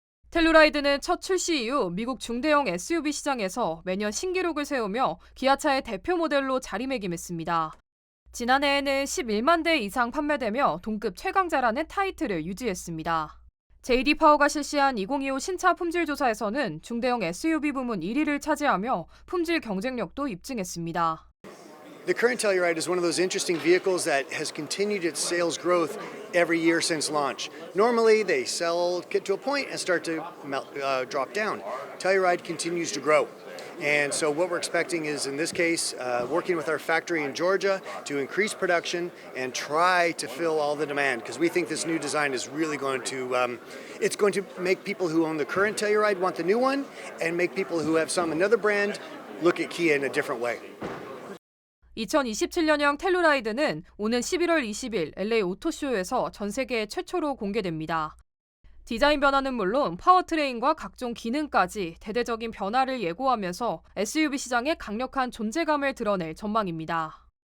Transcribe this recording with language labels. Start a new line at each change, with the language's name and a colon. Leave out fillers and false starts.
Korean: 텔루라이드는 첫 출시 이후 미국 중대형 SUV 시장에서 매년 신기록을 세우며 기아차의 대표 모델로 자리매김했습니다. 지난해에는 11만 대 이상 판매되며 동급 최강자라는 타이틀을 유지했습니다. JD 파워가 실시한 2025 신차 품질 조사에서는 중대형 SUV 부문 1위를 차지하며 품질 경쟁력도 입증했습니다.
English: The current Telluride is one of those interesting vehicles that has continued its sales growth every year since launch. Normally, they get to a point and start to drop down. Telluride continues to grow. And so what we're expecting is, in this case, working with our factory in Georgia to increase production and try to fill all the demand, because we think this new design is really going to, it's going to make people who own the current Telluride want the new one, and make people who have another brand look at Kia in a different way.
Korean: 2027년형 텔루라이드는 오는 11월 20일 LA 오토쇼에서 전 세계 최초로 공개됩니다. 디자인 변화는 물론 파워트레인과 각종 기능까지 대대적인 변화를 예고하면서 SUV 시장에 강력한 존재감을 드러낼 전망입니다.